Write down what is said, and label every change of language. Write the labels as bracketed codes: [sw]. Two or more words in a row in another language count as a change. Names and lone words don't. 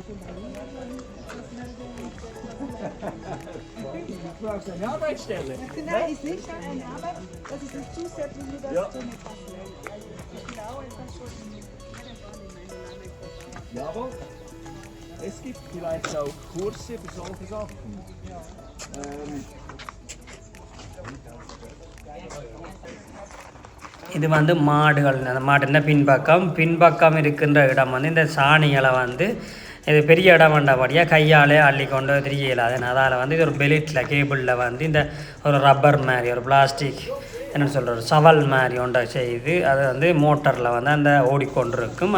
[de] Man kann schon bei eine Arbeitsstelle. Nein, ist nicht eine Arbeit. Das ist nicht zusätzlich, nur das Ja. zu mir passen. Ich glaube, das schon in Jawohl. Es gibt vielleicht auch Kurse für solche Sachen. [ta] இது வந்து மாடுகள், அந்த மாடுன்னா பின்பக்கம் இருக்கின்ற இடம் வந்து இந்த சாணிகளை வந்து இது பெரிய இடம் வேண்டபடியாக கையாலே அள்ளி கொண்டு திரிய இயலாது. அதால் வந்து இது ஒரு பெலிட்டில் கேபிளில் வந்து இந்த ஒரு ரப்பர் மாதிரி ஒரு பிளாஸ்டிக் என்ன சொல்கிற சவல் மாதிரி ஒன்றை செய்து அது வந்து மோட்டரில் வந்து அந்த ஓடிக்கொண்டிருக்கும்.